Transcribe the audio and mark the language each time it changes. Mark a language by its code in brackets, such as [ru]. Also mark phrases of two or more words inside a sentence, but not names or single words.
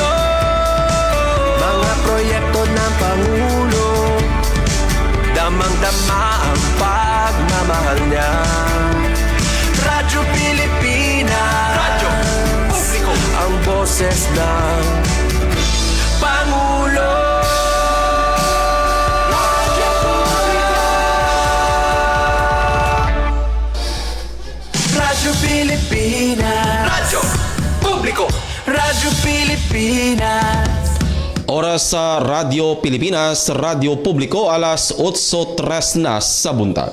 [tl] Mga proyekto ng Pangulo, damang-dama ang pagmamahal niya. Radyo Pilipinas, radyo publiko, ang boses ng Pangulo. Radyo Pilipinas, radyo publiko, Radyo Pilipinas. Oras sa Radyo Pilipinas, Radyo Publiko, alas 8:03 na sa buntag.